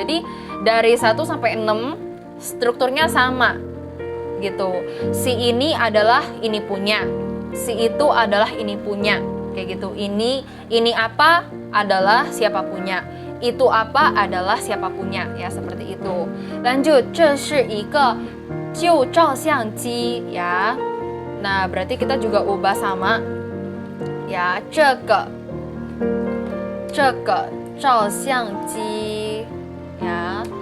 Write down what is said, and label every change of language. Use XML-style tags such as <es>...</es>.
<id>Jadi dari 1 sampai 6 strukturnya sama gitu. Si ini adalah ini punya, si itu adalah ini punya kayak gitu. Ini apa adalah siapa punya, itu apa adalah siapa punya ya, seperti itu. Lanjut,</id> <zh>这是一个旧照相机 ya.</zh> <id>Nah, berarti kita juga ubah sama ya,</id> <zh>这个照相机</zh> <id>ya.</id>